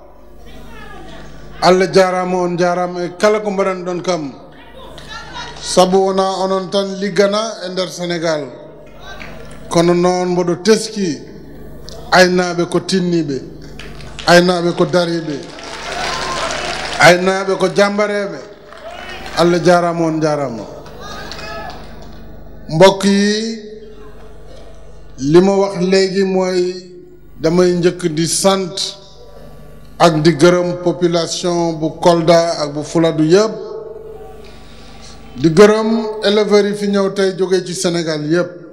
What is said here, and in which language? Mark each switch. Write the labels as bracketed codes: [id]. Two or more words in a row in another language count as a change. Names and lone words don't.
[ff] Allah jarama on jarama e kala ko mbaɗan ɗon kam sabu wona onon tan liggana e nder Sénégal kono noon mboɗo teski aynaɓe ko tinniɓe aynaɓe ko dariɓe aynaɓe ko jambareɓe Allah jarama on jarama [wo] mbokk yi li ma wax léegi mooy damay njëkk di sant ak di gërëm population bu Kolda ak bu Fuladu yëpp di gërëm éleveurs yi fi ñëw tey jóge ci Sénégal yëpp